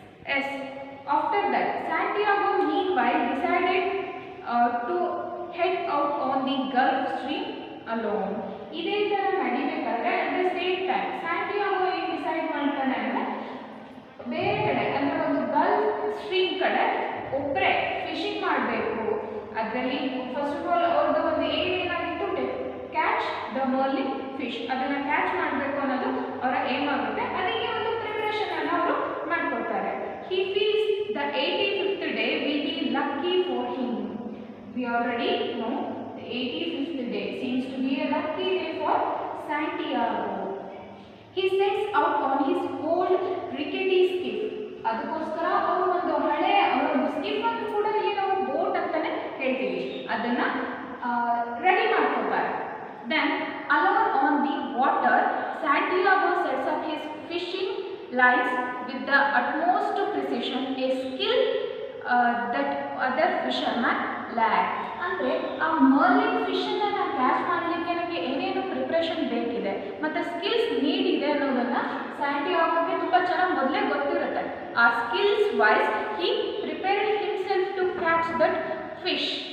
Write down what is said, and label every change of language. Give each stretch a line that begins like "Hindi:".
English: Yes, after that Santiago meanwhile decided to head out on the Gulf Stream alone.
Kannada: ಇದೇ ಥರ ನಡಿಬೇಕಾದ್ರೆ
English: at the same time
Kannada: Santiago ಏನು decide ಮಾಡ್ತಾನೆ ಅಂದರೆ ಬೇರೆ ಕಡೆ ಅಂದರೆ ಒಂದು ಗಲ್ಫ್ ಸ್ಟ್ರೀಮ್ ಕಡೆ ಒಬ್ಬರೇ ಫಿಶಿಂಗ್ ಮಾಡಬೇಕು. ಅದರಲ್ಲಿ ಫಸ್ಟ್ ಆಫ್ ಆಲ್ ಅವ್ರದ್ದು ಒಂದು ಏನಾಗಿತ್ತು,
English: catch the marlin fish,
Kannada: ಅದನ್ನು ಕ್ಯಾಚ್ ಮಾಡಬೇಕು ಅನ್ನೋದು ಅವರ ಏಮ್ ಆಗುತ್ತೆ. ಅದಕ್ಕೆ ಒಂದು ಪ್ರಿಪರೇಷನ್ ಅನ್ನು ಅವರು ಮಾಡ್ಕೊಳ್ತಾರೆ.
English: He feels the 85th day will be lucky for him. We already know the 85th day seems to be a lucky day for Santiago. He sets out on his old rickety skiff.
Kannada: ಅದಕ್ಕೋಸ್ಕರ ಅವರು ಒಂದು ಹಳೆ ಒಂದು ಸ್ಕಿಫ್ ಅಂತ ಕೂಡ ಇಲ್ಲಿ ನಾವು boat ಅಂತಾನೆ ಹೇಳ್ತೀವಿ, ಅದನ್ನ ರೆಡಿ ಮಾಡ್ಕೊತಾರೆ.
English: Then alone on the water, Santiago sets up his fishing lines with the utmost precision, a skill that other fishermen lack.
Kannada: ಅಂದರೆ ಆ ಮರ್ಲಿನ್ ಫಿಶನ್ನು ನಾನು ಕ್ಯಾಚ್ ಮಾಡಲಿಕ್ಕೆ ನನಗೆ ಏನೇನು ಪ್ರಿಪ್ರೇಷನ್ ಬೇಕಿದೆ ಮತ್ತು ಸ್ಕಿಲ್ಸ್ ನೀಡ್ ಇದೆ ಅನ್ನೋದನ್ನು ಸ್ಯಾಂಟಿಯಾಗೋಗೆ ತುಂಬ ಚೆನ್ನಾಗಿ ಮೊದಲೇ ಗೊತ್ತಿರುತ್ತೆ.
English: ಆ skills wise he prepared himself to catch that fish.